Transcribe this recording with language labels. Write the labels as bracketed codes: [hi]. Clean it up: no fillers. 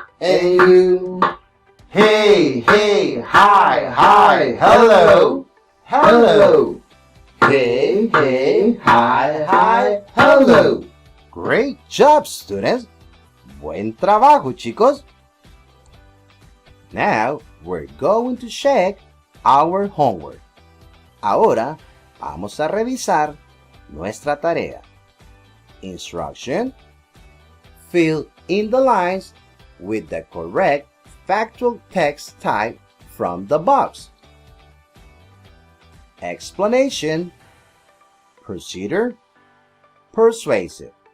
[en] And you? Hey, hey, hi, hi, hello, hello. Hey, hey, hi, hi, hello. Great job, students. [es] Buen trabajo, chicos. [en] Now, we're going to check our homework. [es] Ahora, vamos a revisar nuestra tarea. [en] Instruction: fill in the lines with the correct factual text type from the box. Explanation: procedure, persuasive.